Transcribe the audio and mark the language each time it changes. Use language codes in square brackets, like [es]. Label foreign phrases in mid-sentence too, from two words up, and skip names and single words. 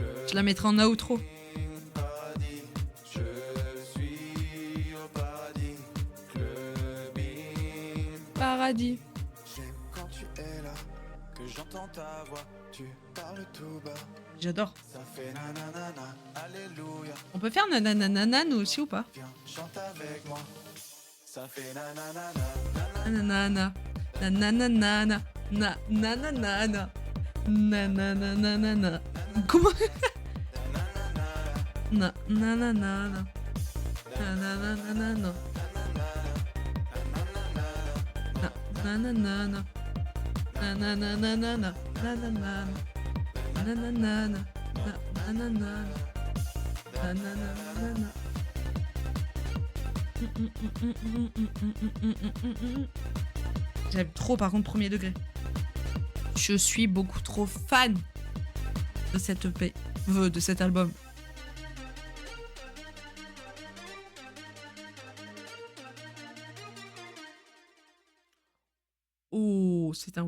[fr] Je la mettrai en outro. Paradis. J'aime quand tu es là, que j'entends ta voix, tu parles tout bas. J'adore. Ça fait nanana, alléluia, On peut faire nananana nous aussi ou pas? viens, chante avec moi. Ça fait nanana, Nanana. Nananana. Nananana. Nananana. Comment? Nananana. Nananana. Nananana. Nananana. Nananana. Nananana. Nananana. Nananana. J'aime trop par contre premier degré. Je suis beaucoup trop fan de cette EP, de cet album. Oh, c'est un oui.